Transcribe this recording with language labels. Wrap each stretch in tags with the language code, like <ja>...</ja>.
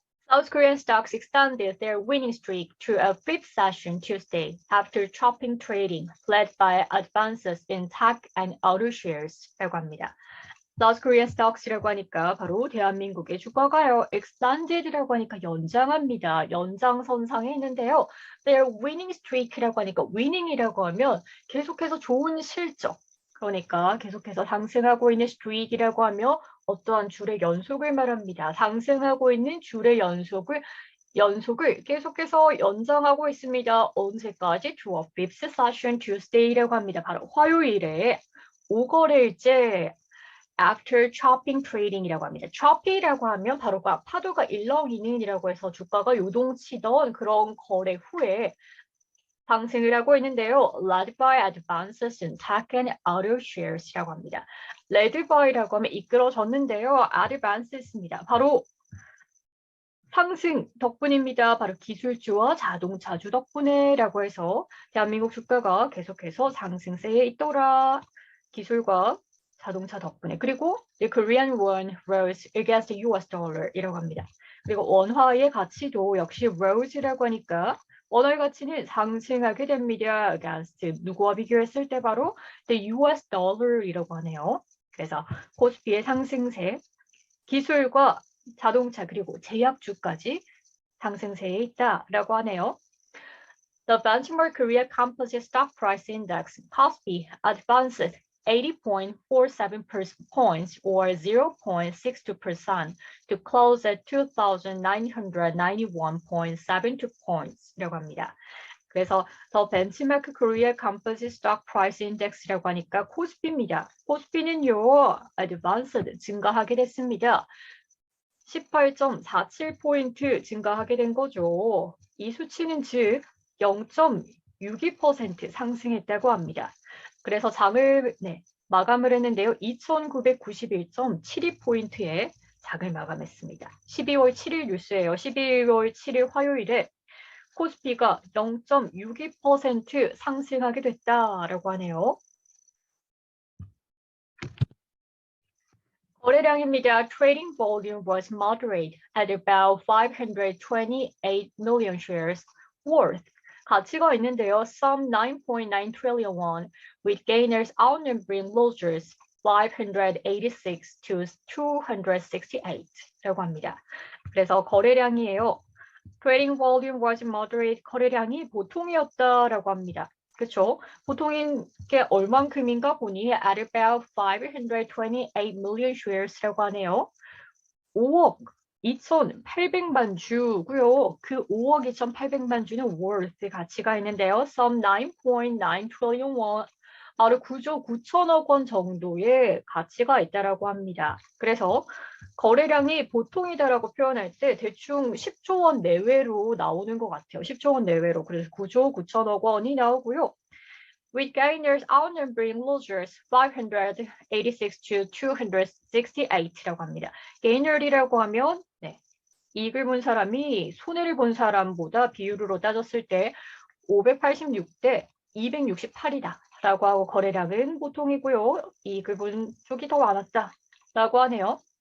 <en>South Korean stocks extended their winning streak to a fifth session Tuesday after chopping trading, led by advances in tech and auto shares</en> <ko>라고 합니다.</ko> <en>South Korean stocks</en> <ko>라고 하니까 바로 대한민국의 주가가요. extended라고 하니까 연장합니다. 연장선상에 있는데요.</ko> <en>Their winning streak</en> <ko>라고 하니까 winning이라고 하면 계속해서 좋은 실적. 그러니까 계속해서 상승하고 있는 streak이라고 하면 어떠한 줄의 연속을 말합니다. 상승하고 있는 줄의 연속을 계속해서 연장하고 있습니다. 언제까지?</ko> <en>To a fifth session Tuesday</en> <ko>라고 합니다. 바로 화요일에 5거래일째</ko> <en>after chopping trading</en> <ko>이라고 합니다. choppy라고 하면 바로 파도가 일렁이는이라고 해서 주가가 요동치던 그런 거래 후에 상승을 하고 있는데요.</ko> <en>led by advances in tech and auto shares</en> <ko>라고 합니다.</ko> <en>led by</en> <ko>라고 하면 이끌어졌는데요. advances입니다. 바로 상승 덕분입니다. 바로 기술주와 자동차주 덕분에라고 해서 대한민국 주가가 계속해서 상승세에 있더라. 기술과 자동차 덕분에. 그리고</ko> <en>the Korean won rose against the US dollar</en> <ko>이라고 합니다. 그리고 원화의 가치도 역시 rose라고 하니까 원화의 가치는 상승하게 됩니다. against 누구와 비교했을 때 바로</ko> <en>the US dollar</en> <ko>이라고 하네요. 그래서 코스피의 상승세, 기술과 자동차 그리고 제약주까지 상승세에 있다라고 하네요.</ko> <en>The benchmark Korea Composite Stock Price Index (KOSPI) advanced 80.47 points or 0.62% to close at 2,991.72 points</en> <ko>라고 합니다. 그래서 더 벤치마크 코리아 컴포지트 스톡 프라이스 인덱스라고 하니까 코스피입니다. 코스피는요, 어드밴스드 증가하게 됐습니다. 18.47포인트 증가하게 된 거죠. 이 수치는 즉 0.62% 상승했다고 합니다. 그래서 장을 마감을 했는데요. 2,991.72포인트에 장을 마감했습니다. 12월 7일 뉴스예요. 12월 7일 화요일에 코스피가 0.62% 상승하게 됐다라고 하네요. 거래량입니다.</ko> <en>Trading volume was moderate at about 528 million shares worth.</en> <ko>가치가 있는데요.</ko> <en>Some 9.9 trillion won, with gainers outnumbering losers 586 to 268</en> <ko>라고 합니다. 그래서 거래량이에요.</ko> <en>Trading volume was moderate.</en> <ko>거래량이 보통이었다라고 합니다. 그렇죠? 보통인 게 얼만큼인가 보니</ko> <en>at about 528 million shares</en> <ko>라고 하네요. 5억 2,800만 주고요. 그 5억 2,800만 주는 worth 가치가 있는데요.</ko> <en>Some 9.9 trillion won,</en> <ko>바로 9조 9천억 원 정도의 가치가 있다라고 합니다. 그래서 거래량이 보통이다라고 표현할 때 대충 10조 원 내외로 나오는 것 같아요. 10조 원 내외로. 그래서 9조 9천억 원이 나오고요.</ko> <en>With gainers outnumbering losers 586 to 268</en> <ko>라고 합니다. gainer이라고 하면 이익을 본 사람이 손해를 본 사람보다 비율로 따졌을 때 586대 268이다 라고 하고 거래량은 보통이고요. 이익을 본 쪽이 더 많았다 라고 하네요.</ko>